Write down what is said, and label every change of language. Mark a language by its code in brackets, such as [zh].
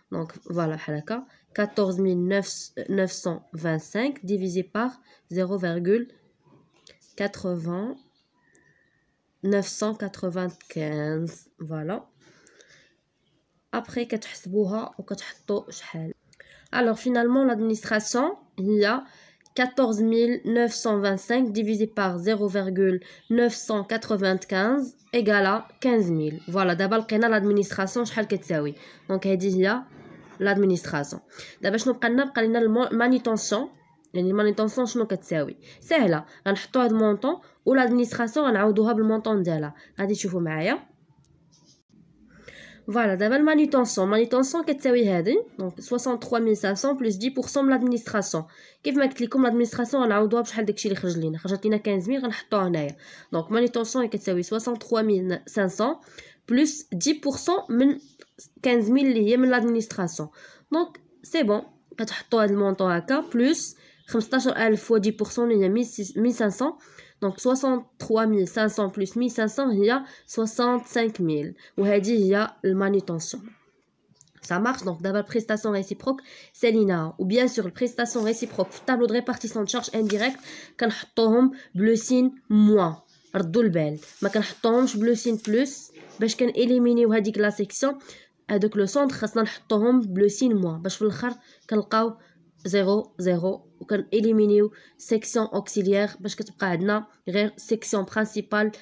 [ar] دونك فوالا بحال هكا 14925 [fr] divisé par [ar] 0,995. [fr] Voilà. Après [ar] كتحسبوها وكتحطوا شحال. [fr] Alors finalement l'administration il y a 14925 divisé par 0,995 égale à 15000. Voilà, [ar] دابا لقينا l'administration شحال كتساوي. دونك هذه هي l'administration. دابا شنو بقى لنا؟ بقى لنا المانيطونسيون. يعني المانيطونسيون شنو كتساوي؟ سهله، غنحطوا هاد المونطون و لادمينستراسيون غنعوضوها بالمونطون ديالها. غادي تشوفوا معايا. فوالا دابا المانيطونسيون كتساوي هادي. دونك 63500 بلس 10% من لادمينستراسيون. كيف ما قلت لكم لادمينستراسيون غنعوضوها بشحال داكشي اللي خرج لينا. خرجت لينا 15000 غنحطوها هنايا. دونك مانيطونسيون كتساوي 63500 بلس 10% من 15000 اللي هي من لادمينستراسيون. دونك سي بون، كتحطوا هاد المونطون هكا بلس 15000 و 10% اللي هي 1500. دونك 63500 بلس 1500 هي 65000 وهذه هي المانيطونسيون. [fr] Ça marche. Donc d'abord prestation réciproque [ar] ساليناها. و [fr] bien sûr [ar] البريستاسيون ريسيبروك في الطابلو دو ريبارتيسيون تشارج انديريكت كنحطوهم بلو سين موان. ردوا البال، ما كنحطوهمش بلو سين بلس باش كنإليمينيو هذيك لا سيكسيون. هذوك لو سونتر خاصنا نحطوهم بلو سين موان باش في الاخر كنلقاو 0 0 وكان إليمينيو سيكسيون اوكسيليير باش كتبقى عندنا غير سيكسيون برينسيبال.